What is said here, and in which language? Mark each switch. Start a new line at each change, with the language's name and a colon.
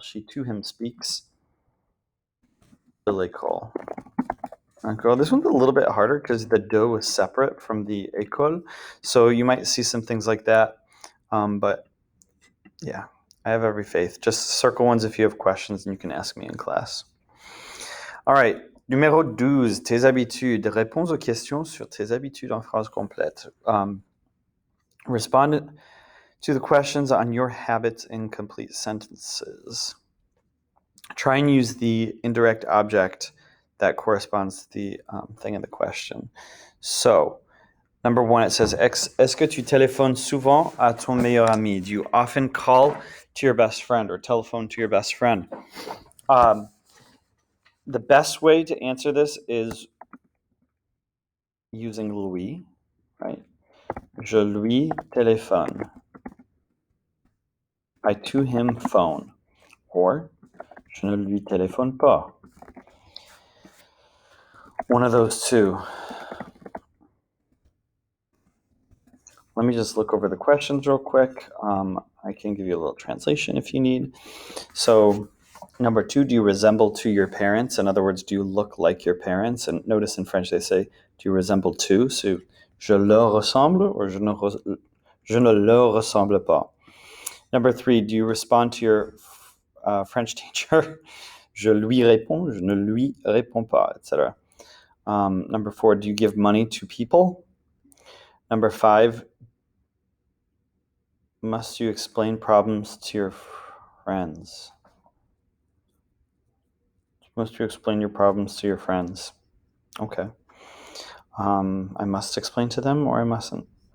English: She to him speaks.
French: De l'école.
English: Okay, this one's a little bit harder because the do is separate from the école. So you might see some things like that. But yeah, I have every faith. Just circle ones if you have questions and you can ask me in class.
French: All right. Numéro 12, tes habitudes. Réponds aux questions sur tes habitudes en phrase complète.
English: Respond to the questions on your habits in complete sentences. Try and use the indirect object that corresponds to the thing in the question.
French: So, number 1, it says, est-ce que tu téléphones souvent à ton meilleur ami?
English: Do you often call to your best friend or telephone to your best friend? The best way to answer this is using lui, right?
French: Je lui téléphone.
English: I to him phone.
French: Or, je ne lui téléphone pas.
English: One of those two. Let me just look over the questions real quick. I can give you a little translation if you need. So, number 2, do you resemble to your parents? In other words, do you look like your parents? And notice in French they say, do you resemble to?
French: So, je leur ressemble or je ne leur ressemble pas.
English: Number 3, do you respond to your French teacher?
French: Je lui réponds, je ne lui réponds pas, etc.
English: Number 4, do you give money to people? Number 5, must you explain problems to your friends? Must you explain your problems to your friends? Okay. I must explain to them or I mustn't.